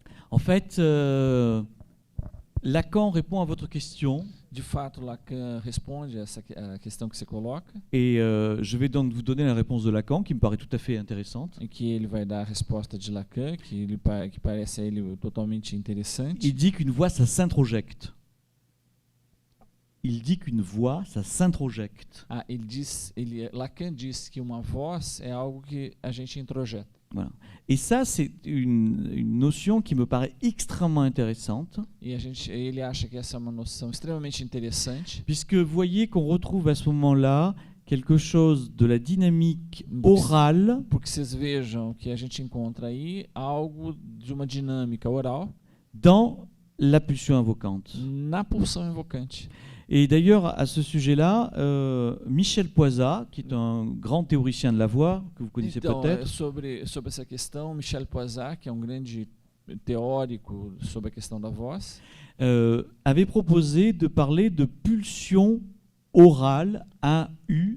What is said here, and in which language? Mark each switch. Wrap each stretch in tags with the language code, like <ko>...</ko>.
<fr>En fait, Lacan répond à votre question.</fr> <pt>De fato, Lacan responde a questão que você coloca.</pt> <fr>Et je vais donc vous donner la réponse de Lacan, qui me paraît tout à fait intéressante.</fr> <pt>E que ele vai dar a resposta de Lacan, que parece a ele totalmente interessante.</pt> <fr>Il dit qu'une voix, ça s'introjecte. Il dit qu'une voix, ça s'introjecte.</fr> <pt>Lacan diz que uma voz é algo que a gente introjeta.</pt> <fr>Voilà. Et ça, c'est une notion qui me paraît extrêmement intéressante.</fr> <pt>E ele acha que essa é uma noção extremamente interessante.</pt> <fr>Puisque vous voyez qu'on retrouve à ce moment-là quelque chose de la dynamique orale.</fr> <pt>Porque vocês vejam que a gente encontra aí algo de uma dinâmica oral</pt> <fr>dans la pulsion invocante.</fr> <pt>Na pulsão invocante.</pt> <fr>Et d'ailleurs, à ce sujet-là, Michel Poisat, qui est un grand théoricien de la voix, que vous connaissez peut-être.</fr> <pt>Sobre essa questão, Michel Poisat, que é grande teórico sobre a questão da voz,</pt> <fr>avait proposé de parler de pulsion orale, A-U-R-A-L.</fr>